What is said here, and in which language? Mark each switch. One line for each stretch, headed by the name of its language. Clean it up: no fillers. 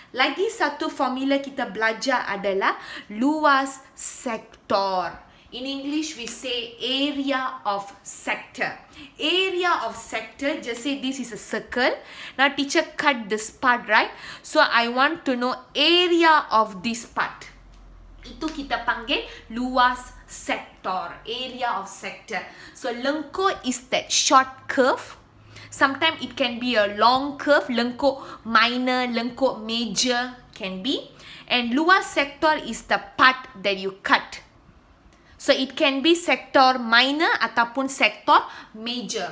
Malay: Lagi satu formula kita belajar adalah luas sektor.
English: In English, we say area of sector. Area of sector, just say this is a circle. Now, teacher cut this part, right? So, I want to know area of this part.
Malay: Itu kita panggil luas sektor.
English: Area of sector. So, lengkuk is that short curve. Sometimes it can be a long curve, lengkuk minor, lengkuk major can be. And luas sector is the part that you cut. So it can be sector minor ataupun sector major.